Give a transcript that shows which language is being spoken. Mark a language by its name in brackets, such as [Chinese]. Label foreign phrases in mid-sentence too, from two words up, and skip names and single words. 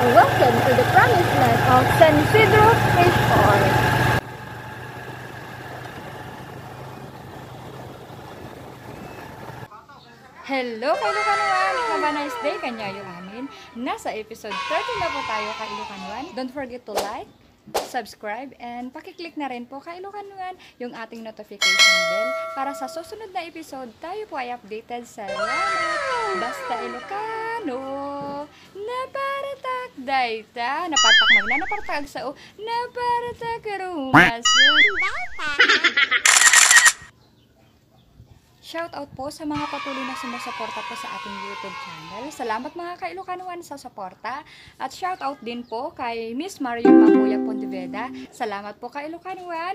[English] Welcome to the promised land of San Isidro Fish Port. Hello Kailukanuan! Have a nice day [Iloko] kanyayo amin. [Filipino] Nasa episode 30 na po tayo Kailukanuan. [English] Don't forget to like, subscribe, and [Filipino] pakiclick na rin po Kailukanuan yung ating [English] notification bell [Filipino] para sa susunod na episode tayo po ay updated. Salamat! [Iloko] Basta Ilocano! Naparatak dayta! Napatak magna, napatak sa o, naparatak rumasun! [English] Shout out [Filipino] po sa mga patuloy na sumusuporta po sa ating YouTube channel. Salamat mga Kailukanuan sa suporta. At [English] shout out [Filipino] din po kay Miss Marion Makuya Pontiveda. Salamat po Kailukanuan.